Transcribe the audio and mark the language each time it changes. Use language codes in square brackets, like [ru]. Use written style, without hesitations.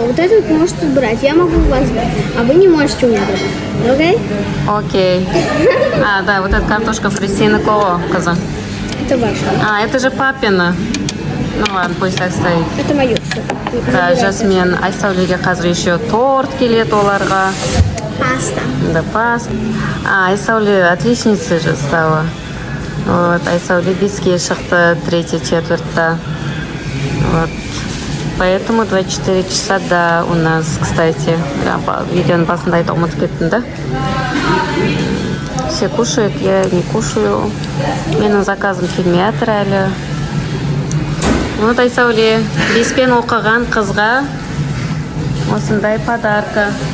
[ru] Вот это вот можете брать. Я могу у вас брать. А вы не можете у меня брать. Окей? Окей. А, да, вот эта картошка фри кого, коза. Это ваше. А, это же папина. Ну ладно, пусть так стоит. Это мое все. [kk] Да, Жасмин, Айсәулеге қазір еще торт келеді оларға. [ru] Паста. Да, паста. А, Айсәуле отличницей же стала. Вот, [kk] Айсәуле беске шықты [ru] третья четвертьта. Вот. Поэтому 24 часа, да, у нас, кстати. [kk] Видеоның басында айтып ұмытып кеттім, да? [ru] Все кушают, я не кушаю. [kk] Менің заказым келмей жатыр әлі. Вот Айсәуле, беспен оқыған қызға осындай подарка.